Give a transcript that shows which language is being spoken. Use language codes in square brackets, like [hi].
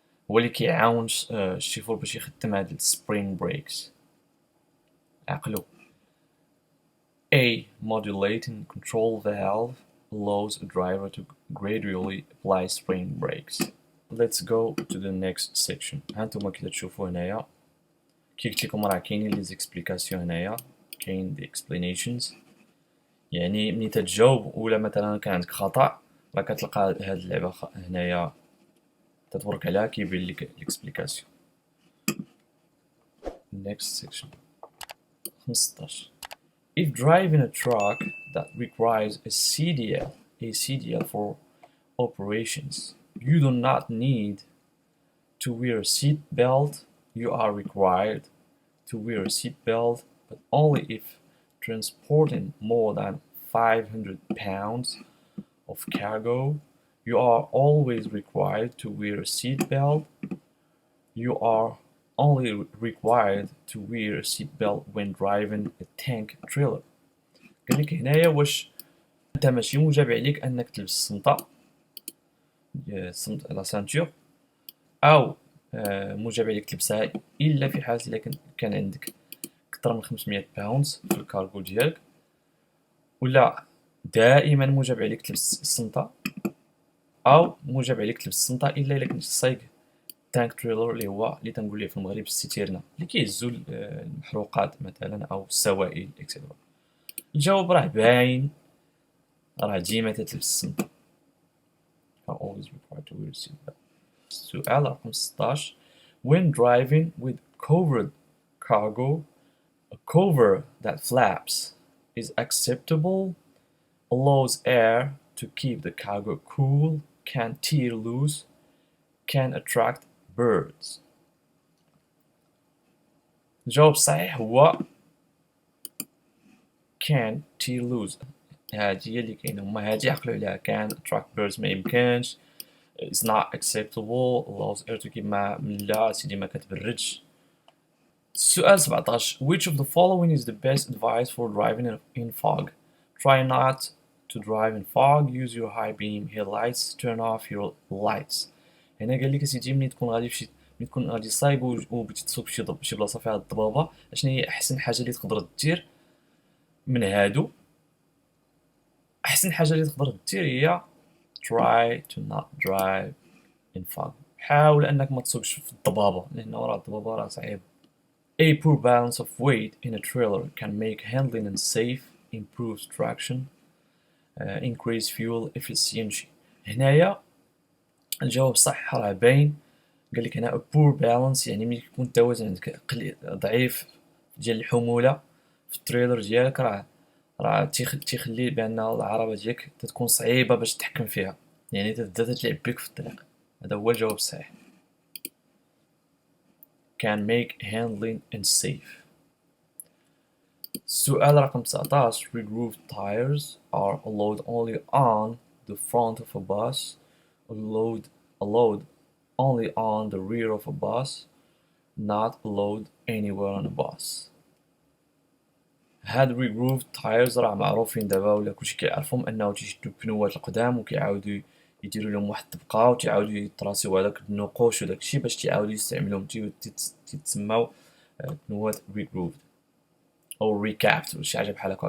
[ar] هو اللي كيعاون الشيفور باش يخدم هاد السبرين بريكس. عقلو. [en] A modulating control valve allows a driver to gradually apply spring brakes. Let's go to the next section. [ar] هانتوما كي تشوفوا هنايا كي قلت لكم راه كاينين لي زيكسبليكاسيون هنايا، كاين دي explanations، يعني ملي تتجاوب ولا مثلا كان عندك خطأ راه كتلقى هاد اللعبة هنايا تتورك عليها كيبين لك الاكسبليكاسيون. [en] next section 15. If driving a truck that requires a CDL for operations, you do not need to wear a seat belt. You are required to wear a seat belt, but only if transporting more than 500 pounds of cargo. You are always required to wear a seat belt. You are only required to wear a seat belt when driving a tank trailer. [ar] قال لك هنايا واش انت ماشي موجب عليك انك تلبس السمطه لا سانتور، او موجب عليك تلبسها الا في حاله الا كان عندك اكثر من 500 باوندز في الكارغو ديالك، ولا دائما موجب عليك تلبس السمطه، او موجب عليك تلبس السمطه الا كنت سايق تانك تريلر اللي هو اللي تنقول ليه في المغرب السيتيرنا اللي كيهزو المحروقات مثلا او السوائل اكسيتيرا. الجواب راه باين، راه ديما تتلبس السمطه. [en] always required to wear a seatbelt. [ar] السؤال رقم 16. [en] When driving with covered cargo, a cover that flaps is acceptable, allows air to keep the cargo cool, can tear loose, can attract birds. [ar] الجواب الصحيح هو [en] can tear loose. [ar] هادي هي اللي كاينه، هما هادي عقلوا عليها. [en] can attract birds [ar] ما يمكنش. [en] It's not acceptable. allows air to keep [ar] ما لا سيدي ما كتبردش. السؤال 17. [en] Which of the following is the best advice for driving in fog? Try not to drive in fog. Use your high beam headlights. Turn off your lights. [ar] هنا قال لك اسيدي ملي تكون غادي صايب وبغيتي تصوب شي بلاصه فيها الضبابه، اشنا هي احسن حاجه اللي تقدر دير من هادو؟ احسن حاجه اللي تقدر دير هي [en] try to not drive in fog. [ar] حاول انك ما تصوبش في الضبابه، لانه راه الضبابه راه صعيب. [en] A poor balance of weight in a trailer can make handling unsafe, improves traction, increase fuel efficiency. [ar] هنايا الجواب صح راه باين. قال لك هنا [en] a poor balance [ar] يعني ملي يكون التوازن عندك ضعيف ديال الحموله في التريلر ديالك، راه تيخلي بان العربه ديالك تتكون صعيبه باش تتحكم فيها، يعني تبدا تلعب بك في الطريق. هذا هو الجواب الصحيح. [en] can make handling unsafe. [ar] السؤال رقم 19. [en] Regrooved tires are allowed only on the front of a bus, allowed only on the rear of a bus, not allowed anywhere on a bus. [ar] هاد regrooved tires راه معروفين دابا ولا كلشي كيعرفهم، انه تيشدو البنوات القدام وكيعاودو يديروا لهم واحد الطبقه وتيعاودو يطراسيو هذاك النقوش وداكشي باش تيعاودو يستعملوهم، تيتسماو بنوات regrooved او ريكابت ولا شي حاجه بحال هكا.